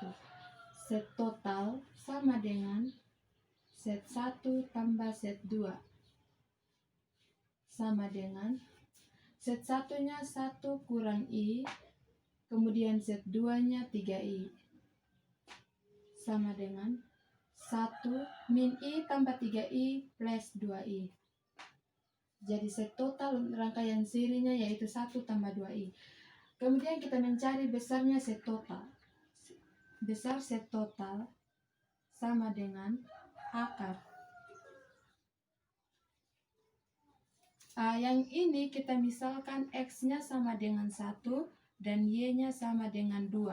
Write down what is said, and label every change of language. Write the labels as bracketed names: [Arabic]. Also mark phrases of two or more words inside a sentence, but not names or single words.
[Indonesian] Set total sama dengan set 1 tambah set 2. Sama dengan set 1-nya 1 kurang I, kemudian set 2-nya 3I. Sama dengan 1 min I tambah 3I plus 2I. Jadi set total rangkaian serinya yaitu 1 tambah 2I. Kemudian kita mencari besarnya set total. Besar set total sama dengan akar. Yang ini kita misalkan X-nya sama dengan 1 dan Y-nya sama dengan 2.